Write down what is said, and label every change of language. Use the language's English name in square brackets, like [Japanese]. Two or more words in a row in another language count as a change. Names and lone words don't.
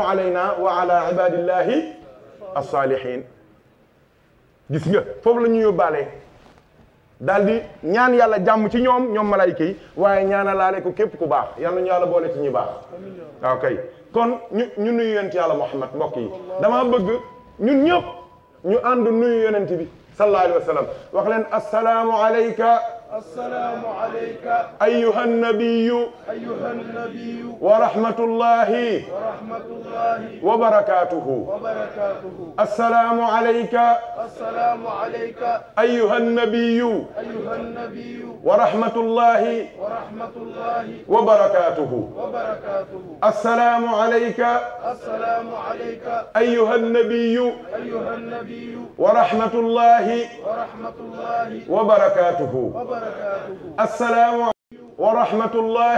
[Arabic] علينا وعلى عباد الله الصالحين [Wolof] gis nga foofu la ñu yóbbaalee daal di ñaan yàlla jàmm ci ñoom malayka yi waaye ñaana laale ko képp ku baax yal nañu yàlla boole ci ñi baax waaw kay kon ñu nuyu yonent yàlla Muhammad mbokk yi dama bëgg ñun ñëpp ñu ànd nuyu yonent bi [Arabic] صلى الله عليه وسلم [Wolof] wax leen [Arabic] السلام عليك السلام عليك أيها النبي ورحمة الله وبركاته السلام عليك أيها النبي ورحمة الله وبركاته السلام عليك أيها النبي ورحمة الله وبركاته السلام ورحمة الله